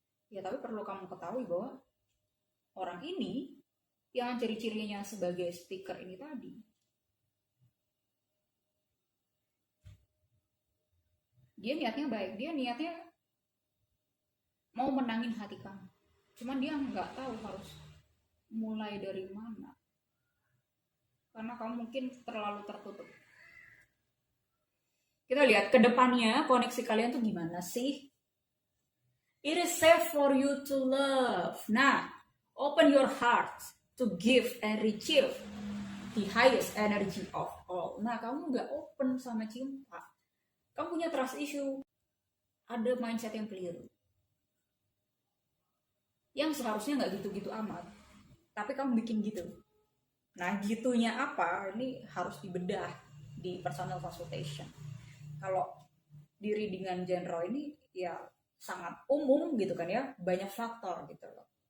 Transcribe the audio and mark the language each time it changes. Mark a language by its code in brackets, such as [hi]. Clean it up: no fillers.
[id] Ya tapi perlu kamu ketahui bahwa orang ini yang ciri-cirinya sebagai speaker ini tadi, dia niatnya baik, dia niatnya mau menangin hati kamu, cuman dia nggak tahu harus mulai dari mana karena kamu mungkin terlalu tertutup. Kita lihat ke depannya koneksi kalian tuh gimana sih. [en] It is safe for you to love. Nah, open your heart to give and retrieve the highest energy of all. [id] Nah, kamu nggak open sama cinta. Kamu punya trust issue. Ada mindset yang keliru. Yang seharusnya nggak gitu-gitu amat. Tapi kamu bikin gitu. Nah, gitunya apa? Ini harus dibedah di personal consultation. Kalau di readingan general ini ya sangat umum gitu kan ya, banyak faktor gitu loh.